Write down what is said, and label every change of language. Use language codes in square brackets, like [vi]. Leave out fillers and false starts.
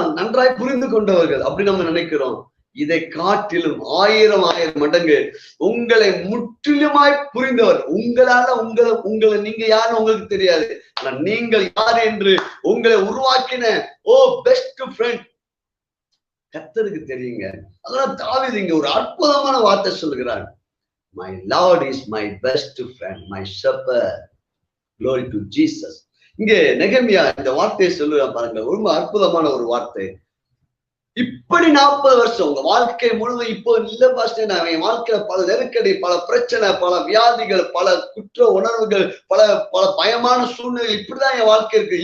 [ta] நன்றாய் புரிந்து கொண்டவர்கள் அப்படி நம்ம நினைக்கிறோம். இதை காட்டிலும் 1000 மடங்கு உங்களை முற்றிலுமாய் புரிந்தவர். உங்களால உங்களை நீங்க யாருன்னு உங்களுக்கு தெரியாது, ஆனா நீங்கள் யார் என்று உங்களை உருவாக்கின [en] best friend [ta] கர்த்தருக்கு தெரியுங்க. அதனால தாவீது இங்க ஒரு அற்புதமான வார்த்தை சொல்கிறார். [en] My Lord is my best friend, my shepherd. Glory to Jesus. [ta] இங்க நெகமியா இந்த வார்த்தையை சொல்லுவார் பாருங்க. ரொம்ப அற்புதமான ஒரு வார்த்தை. இப்படி 40 வருஷம் உங்க வாழ்க்கை முழுவதும் இப்போ இல்ல பாஸ்டர், நான் என் வாழ்க்கையில பல நெருக்கடி, பல பிரச்சனை, பல வியாதிகள், பல குற்ற உணர்வுகள், பல பல பயமான சூழ்நிலை, இப்படிதான் என் வாழ்க்கை இருக்கு.